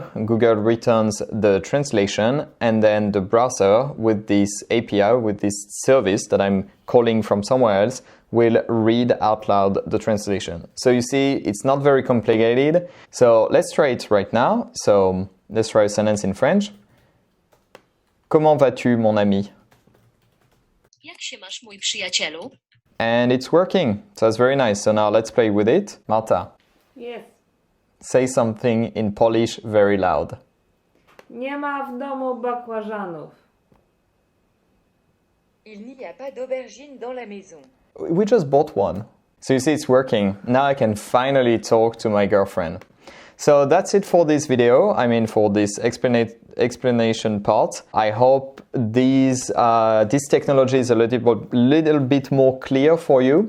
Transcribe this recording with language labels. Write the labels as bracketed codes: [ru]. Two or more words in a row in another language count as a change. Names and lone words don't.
[en] Google returns the translation, and then the browser with this API, with this service that I'm calling from somewhere else, will read out loud the translation. So you see, it's not very complicated. So let's try it right now. So let's try a sentence in French. [fr] Comment vas-tu, mon ami? [pl] Jak się masz, mój przyjacielu? [en] And it's working. So that's very nice. So now let's play with it. Marta, [pl] Jest. [en] say something in Polish very loud. [pl] Nie ma w domu bakłażanów. [fr] Il n'y a pas d'aubergine dans la maison. [en] We just bought one. So you see, it's working. Now I can finally talk to my girlfriend. So that's it for this video. I mean, for this explanation part. I hope this technology is a little bit more clear for you.